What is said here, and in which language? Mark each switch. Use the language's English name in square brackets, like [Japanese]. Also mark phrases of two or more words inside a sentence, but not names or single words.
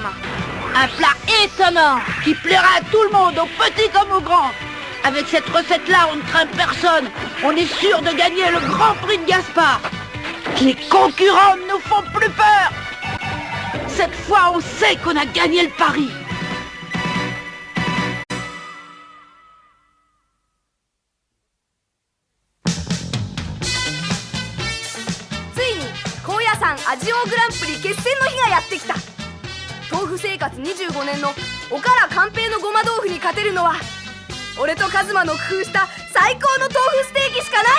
[French] Un plat étonnant qui plaira à tout le monde, aux petits comme aux grands. Avec cette recette-là, on ne craint personne. On est sûr de gagner le Grand Prix de Gaspard. Les concurrents ne nous font plus peur. Cette fois, on sait qu'on a gagné le pari. [Japanese] グランプリ決戦の日がやってきた。豆腐生活25年の岡良寛平のごま豆腐に勝てるのは俺とカズマの工夫した最高の豆腐ステーキしかない。